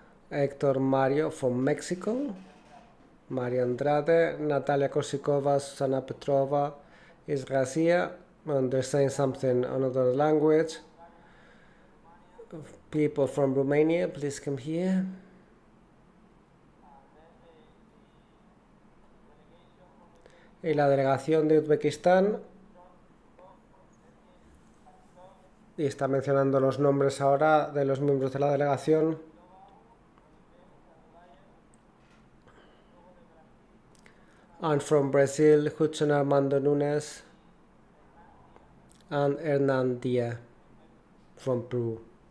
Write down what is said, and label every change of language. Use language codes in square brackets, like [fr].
[en] Hector Mario from Mexico, Maria Andrade, Natalia Korsikova, Susana Petrova, Israzia, and they're saying something in another language. People from Romania, please come here. [es] Y la delegación de Uzbekistán. Y está mencionando los nombres ahora de los miembros de la delegación. [en] And from Brazil, Hudson Armando Nunes and Hernan Dia from Peru.